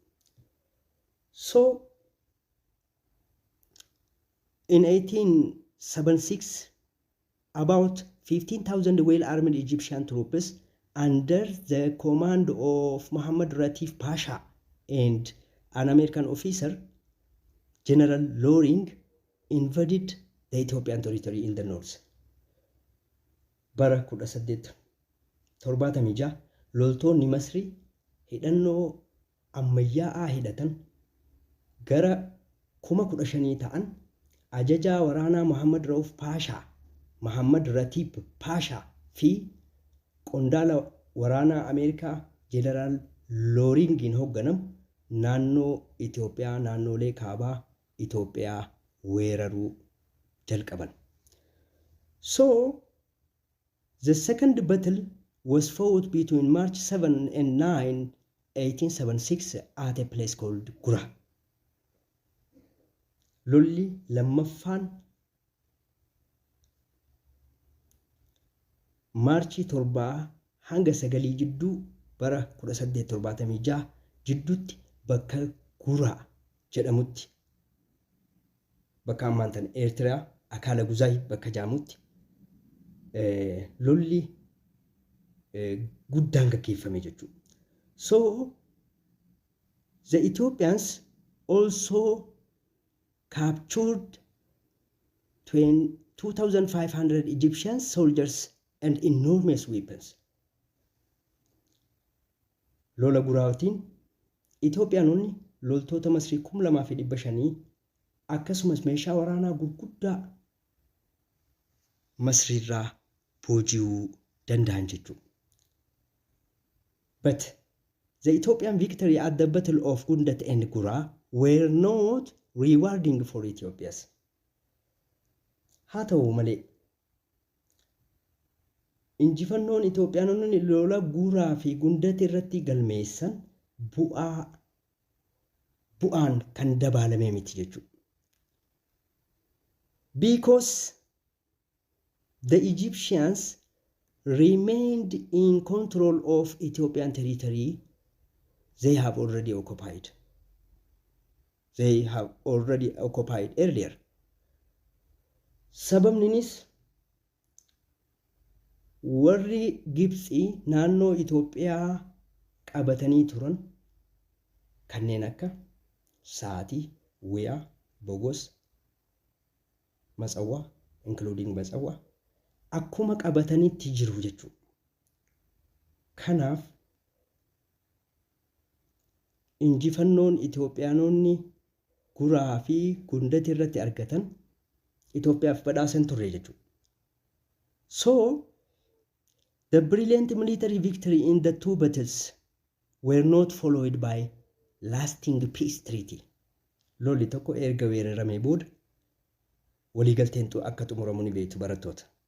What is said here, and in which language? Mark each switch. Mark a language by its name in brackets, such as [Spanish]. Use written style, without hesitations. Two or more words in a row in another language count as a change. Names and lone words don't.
[English] So in 1876 about 15,000 well-armed Egyptian troops under the command of Muhammad Ratif Pasha and an American officer, General Loring, invaded the Ethiopian territory in the north. [Oromo] Bara 1876 loltoonni Masrii hidhannoo ammayyaa'aa hidhatan gara 15,000 ta'an ajajaa waraanaa Muhammad Ratif Pasha fi qondaala waraanaa Ameerikaa Jeneraal Looringiin hoogganamu naannoo Itoophiyaa naannolee kaabaa Itoophiyaa weeraruu jalqaban. [English] So the second battle was fought between March 7 and 9, 1876 at a place called Gura. [Oromo] Lolli lammaffaan Maarchii 7 hanga 9 jidduu bara 1876 jidduutti bakka Guraa jedhamutti bakka ammaan tan Eertiraa Akaala Guzaay bakka jaamutti lolli guddaan gaggeeffame jechuudha. [English] So the Ethiopians also captured 2,500 Egyptian soldiers and enormous weapons. [Oromo] Lola Guraatiin Itoophiyaanonni loltoota Masrii 2,500 akkasumas meeshaa waraanaa gurguddaa Masriirraa booji'uu danda'an jechuudha. [English] But the Ethiopian victory at the Battle of Gundat and Gura were not rewarding for Ethiopians. [Oromo] Haa ta'u malee injifannoon Itoophiyaanonni lola Guraa fi Gundat irratti galmeessan bu'aan kan dabaalame miti jechuudha. [English] Because the Egyptians remained in control of Ethiopian territory they have already occupied. They have already occupied earlier. [Oromo] Sababninis warri Gibxii naannoo Itoophiyaa qabatanii turan kanneen akka Saatii, Wiyaa, Bogos, Matsawwaa, including Matsawwaa akkuma qabatanitti jiru jechuudha. Kanaaf injifannoon Itoophiyaanonni Guraa fi Gundat irratti argatan Itoophiyaaf badhaasan turre jechuudha. [English] So the brilliant military victory in the two battles were not followed by lasting peace treaty. [Oromo] Lolli tokko erga weeraramee booda waliigalteen akka xumuramu ni beektu barattoota.